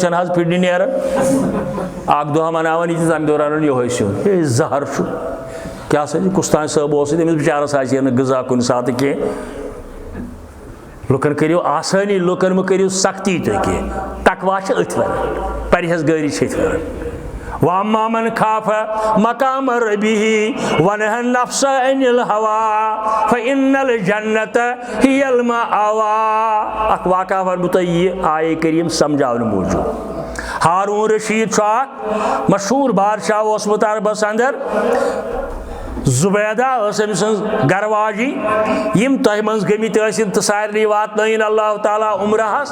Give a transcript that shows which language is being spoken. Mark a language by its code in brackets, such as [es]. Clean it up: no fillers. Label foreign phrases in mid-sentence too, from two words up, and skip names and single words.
[ks] چھنہٕ حظ پھِرنہِ نیران اکھ دۄہ مناوان یِتھِس تمہِ دۄہ رنان یِہوے سیُن ہے زہر چھُ کیٛاہ سا چھُ کُستانۍ صٲب اوس تٔمِس بِچارس آسہِ ہے نہٕ غذا کُنہِ ساتہٕ کینٛہہ لُکن کٔرِو آسٲنی لُکن مہ کٔرِو سختی تُہۍ کینٛہہ تقوا چھِ أتھۍ ونان پرہیزگٲری چھِ أتھۍ ونان [ar] وَأَمَّا مَنْ خَافَ مَقَامَ رَبِّهِ وَنَهَى النَّفْسَ عَنِ الْهَوَىٰ فَإِنَّ الْجَنَّةَ هِيَ الْمَأْوَىٰ. [ks] اَتھ واقعہ وَنہٕ بہٕ یہِ آیے کریم سمجھاونہٕ موٗجوٗب. ہارون رشید چھُ اکھ مشہوٗر بادشاہ اوسمُت عربس اندر. زبیدہ ٲس أمۍ سٕنٛز گرواجی یِم تۄہہِ منٛز گٔمٕتۍ ٲسِن تہٕ سارنٕے واتنٲیِن اللہ تعالیٰ عمرہس.